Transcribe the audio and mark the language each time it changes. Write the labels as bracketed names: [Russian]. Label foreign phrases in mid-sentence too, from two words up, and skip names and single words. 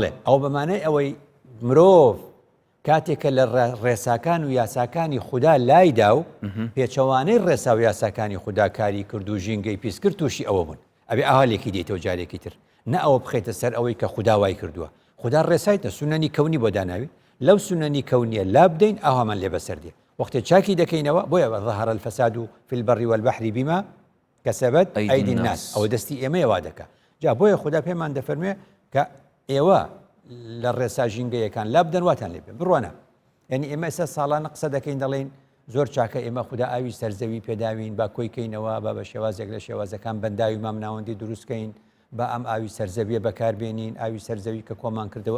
[Central Kurdish] بەڵێ ئەو بەمانەی ئەوەی مرۆڤ کاتێکە لە ڕێساکان و یاساکانی خوددا لایدا و پێچەوانەی ڕێسا و یاساکانی خوددا کاری کرد و ژینگەی پیس کرد تووشی ئەوە بوون ئەبێ ئاهالێکی دێتەوە جارێکی تر نە ئەوە بخێتە سەر ئەوەی کە خوددا وای کردووە خوددا ڕێسایتە سونەنی کەونی بۆ داناوی لەو سونەنی کەونیە لا بدەین ئاوامان لێ بەسەر دێ وەختێ چاکی دەکەینەوە بۆیە [Arabic] ظهر الفساد في البر والبحر بما كسبت أيدي الناس [Central Kurdish] ئەو دەستی ئێمەیە وا دەکا جا بۆیە خوددا پێمان دەفەرموێ کە ئێوە لە ڕێسا ژینگەیەکان لا بدەن واتان لێ بێ بڕوانە یعنی ئێمە ئێستا ساڵانە قسە دەکەین دەڵێن زۆر چاکە ئێمە خوددا ئاوی سەرزەوی پێداوین با کۆیکەینەوە بە شێوازێک لە شێوازەکان بەنداوی مام ناوەندی دروستکەین با ئەم ئاوی سەرزەویە بەکاربێنین ئاوی سەرزەوی کە کۆمان کردەوە